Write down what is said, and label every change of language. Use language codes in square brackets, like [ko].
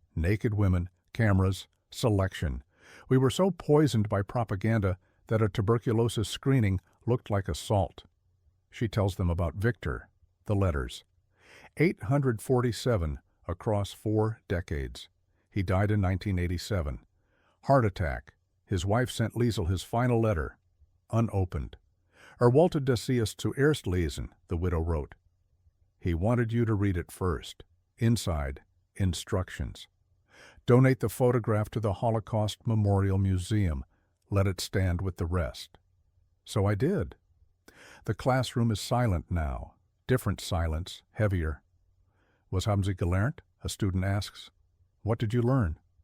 [en] Naked women, cameras, selection. We were so poisoned by propaganda that a tuberculosis screening looked like assault. She tells them about Victor, the letters. 847 across 4 decades. He died in 1987. Heart attack. His wife sent Liesel his final letter, unopened. [de] Wollte das Sie es zuerst lesen, [en] the widow wrote. He wanted you to read it first. Inside, instructions. Donate the photograph to the Holocaust Memorial Museum. Let it stand with the rest. So I did. The classroom is silent now. Different silence, heavier. [de] Was haben Sie gelernt? [en] A student asks. What did you learn?